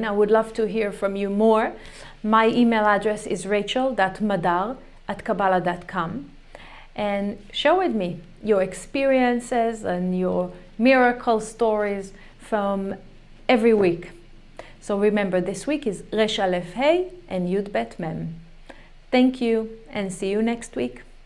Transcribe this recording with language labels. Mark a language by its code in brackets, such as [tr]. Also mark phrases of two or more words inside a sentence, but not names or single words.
[en] I would love to hear from you more. My email address is rachel.madar@kabbalah.com, and share with me your experiences and your miracle stories from every week. So remember, this week is ר.א.ה and י.ב.מ. Thank you, and see you next week.